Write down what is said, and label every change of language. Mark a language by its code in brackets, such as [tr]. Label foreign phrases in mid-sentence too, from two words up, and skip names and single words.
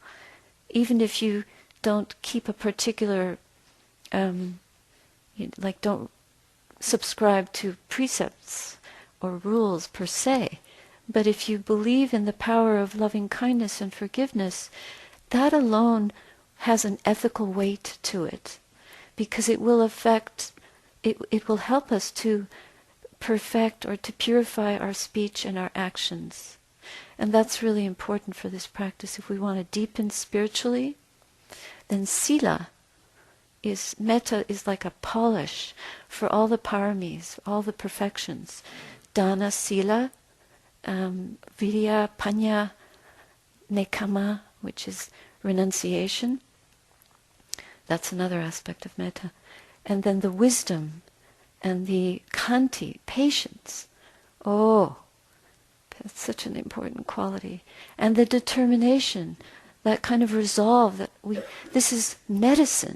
[en] Even if you don't keep a particular, don't subscribe to precepts or rules per se, but if you believe in the power of loving kindness and forgiveness, that alone has an ethical weight to it, because it will affect, it will help us to perfect or to purify our speech and our actions. And that's really important for this practice. If we want to deepen spiritually, then [pi] sila metta [en] is like a polish for all the paramis, all the perfections. [pi] Dana, sila, virya, panya, nekama, [en] which is renunciation. That's another aspect of metta. And then the wisdom and the khanti, patience. Oh, that's such an important quality. And the determination, that kind of resolve that this is medicine.